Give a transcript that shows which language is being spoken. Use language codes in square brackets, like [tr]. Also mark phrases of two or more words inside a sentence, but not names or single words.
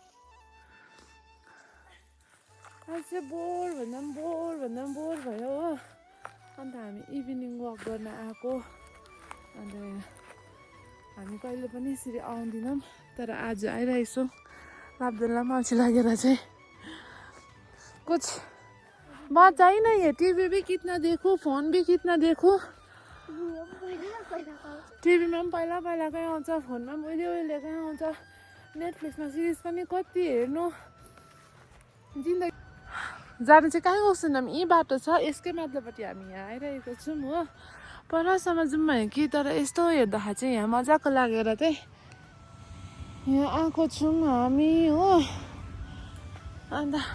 [ne] आज चाहिँ बोर भन्दा पनि बोर भयो हो अन्त हामी [en] evening walk [ne] गर्न आएको अन्त हामी कहिले पनि यसरी आउँदैनौँ तर आज आइरहेछौँ लाब्दुललाई मान्छे लागेर चाहिँ [hi] कुछ बात आई नहीं है टीवी भी कितना देखो फोन भी कितना देखो [ne] टिभी में पहिला पहिलाकै आउँछ फोनमा पनि उहिलेकै आउँछ नेटफ्लिक्समा सिरिज पनि कति हेर्नु जिन्दगी जानु चाहिँ कहाँ गएको छैनौँ यी बाटो छ यसकै माथिल्लोपट्टि हामी यहाँ आइरहेको छौँ हो परसम्म जाउँ भने कि तर यस्तो हेर्दाखेरि चाहिँ यहाँ मजाको लागेर चाहिँ यहाँ आएको छौँ हामी हो अन्त